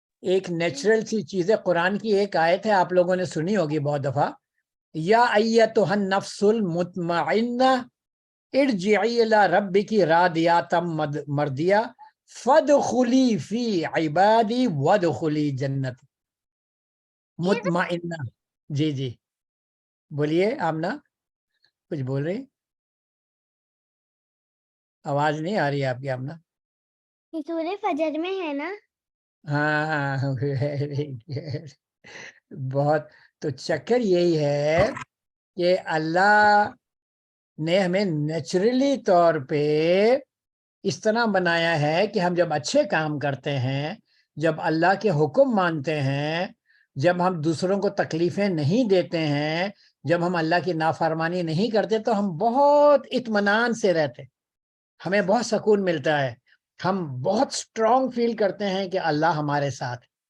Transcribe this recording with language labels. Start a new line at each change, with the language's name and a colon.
Urdu: ایک نیچرل سی چیز ہے. قرآن کی ایک آیت ہے, آپ لوگوں نے سنی ہوگی بہت دفعہ,
Arabic: یا ایتھا النفس المطمئنہ ارجعی الی ربک راضیۃ مرضیہ فادخلی فی عبادی وادخلی جنتی.
Urdu: مطمئنہ, جی جی بولیے آمنہ, کچھ بول رہی, آواز نہیں آ رہی ہے آپ کی آمنہ. یہ سورہ فجر میں ہے نا؟
English: ہاں very good.
Urdu: بہت. تو چکر یہی ہے کہ اللہ نے ہمیں نیچرلی طور پہ اس طرح بنایا ہے کہ ہم جب اچھے کام کرتے ہیں, جب اللہ کے حکم مانتے ہیں, جب ہم دوسروں کو تکلیفیں نہیں دیتے ہیں, جب ہم اللہ کی نافرمانی نہیں کرتے, تو ہم بہت اطمینان سے رہتے, ہمیں بہت سکون ملتا ہے, ہم بہت اسٹرانگ فیل کرتے ہیں کہ اللہ ہمارے ساتھ.